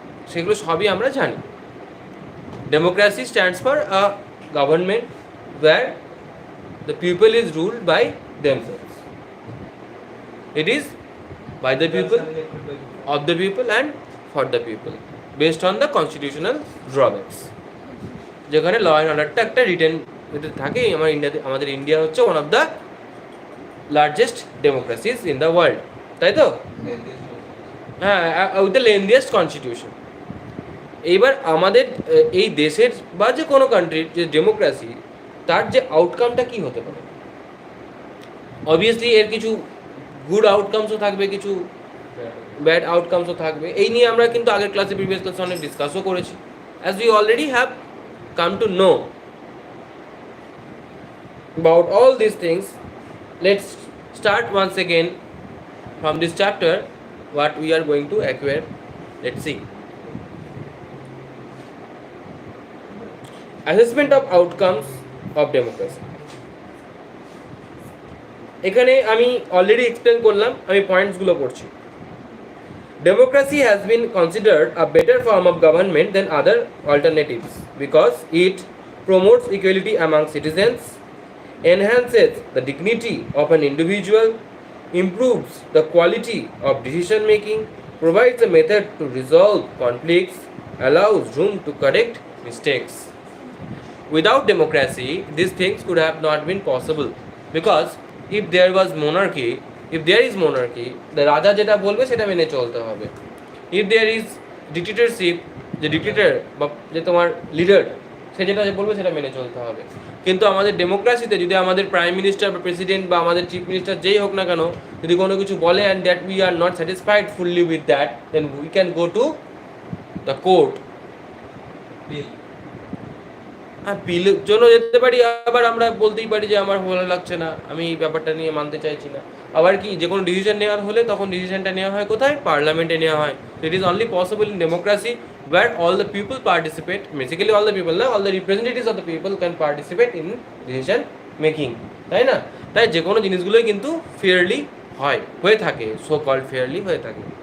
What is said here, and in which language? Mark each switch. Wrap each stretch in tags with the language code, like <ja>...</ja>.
<bn>সেগুলো সবই আমরা জানি.</bn> <en>Democracy stands for a government where the people is ruled by themselves. It is by the people, of the people and for the people, based on the constitutional drawbacks.</en> <bn>যেখানে law and অর্ডারটা একটা written থাকে. আমাদের India হচ্ছে</bn> <en>one of the largest democracies in the world,</en> <bn>তাই তো? হ্যাঁ,</bn> <en>With the lengthiest constitution.</en> <bn>এইবার আমাদের এই দেশের বা যে কোনো কান্ট্রির যে ডেমোক্রেসি, তার যে আউটকামটা কি হতে পারে? অবভিয়াসলি এর কিছু গুড আউটকামসও থাকবে, কিছু ব্যাড আউটকামসও থাকবে. এই নিয়ে আমরা কিন্তু আগের ক্লাসে, প্রিভিয়াস ক্লাসে অনেক ডিসকাসও করেছি.</bn> <en>As we already have come to know about all these things, let's start once again from this chapter what we are going to acquire. Let's see. Assessment of outcomes of democracy.</en> <bn>এখানে আমি already explain করলাম, আমি পয়েন্টসগুলো পড়ছি.</bn> <en>Democracy has been considered a better form of government than other alternatives because it promotes equality among citizens, enhances the dignity of an individual, improves the quality of decision making, provides a method to resolve conflicts, allows room to correct mistakes. Without democracy, these things could have not been possible because if there was monarchy, if there is monarchy, the</en> <bn>রাজা যেটা বলবে সেটা মেনে চলতে হবে.</bn> <en>If there is dictatorship,</en> <bn>যে dictator বা যে তোমার লিডার, সে যেটা বলবে সেটা মেনে চলতে হবে. কিন্তু আমাদের ডেমোক্রেসিতে যদি আমাদের প্রাইম মিনিস্টার বা প্রেসিডেন্ট বা আমাদের চিফ মিনিস্টার যেই হোক না কেন, যদি কোনো কিছু বলে</bn> <en>And that we are not satisfied fully with that, then we can go to the court.</en> <bn>বিলের জন্য যেতে পারি, আবার আমরা বলতেই পারি যে আমার ভালো লাগছে না, আমি এই ব্যাপারটা নিয়ে মানতে চাইছি না. আবার কি, যে কোনো ডিসিশন নেওয়ার হলে তখন ডিসিশনটা নেওয়া হয় কোথায়? পার্লামেন্টে নেওয়া হয়.</bn> <en>it is only possible in democracy where all the people participate, basically all the people,</en> <bn>না,</bn> <en>all the representatives of the people can participate in decision making,</en> <bn>তাই না? তাই যে কোনো জিনিসগুলোই কিন্তু ফেয়ারলি হয়ে থাকে, সো কল্ড ফেয়ারলি হয়ে থাকে.</bn>